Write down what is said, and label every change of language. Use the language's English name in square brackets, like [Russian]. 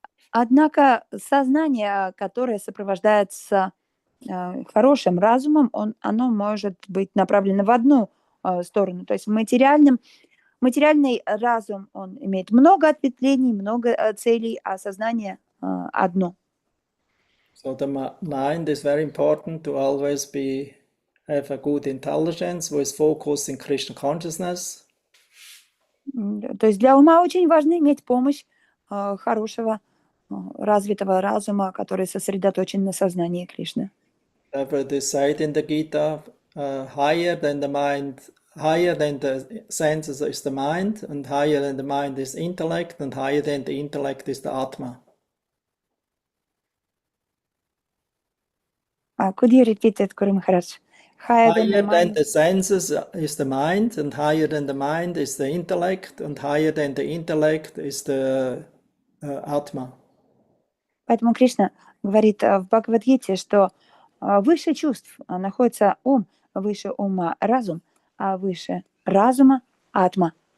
[Russian] Однако сознание, которое сопровождается хорошим разумом, оно может быть направлено в одну сторону. То есть материальный разум, он имеет много ответвлений, много целей, а сознание одно. [English] So the mind is very important to always have a good intelligence who is focused in Krishna consciousness. [Russian] То есть для ума очень важно иметь помощь хорошего развитого разума, который сосредоточен на сознании Кришны. [English] Therefore, it is said in the Gita, higher than the mind, higher than the senses is the mind, and higher than the mind is intellect, and higher than the intellect is the Atma. Could you repeat it, Guru Maharaj? Higher than the senses is the mind, and higher than the mind is the intellect, and higher than the intellect is the Atma. [Russian] Поэтому Кришна говорит в Бхагавад-гите, что выше чувств находится ум, выше ума разум, а выше разума атма.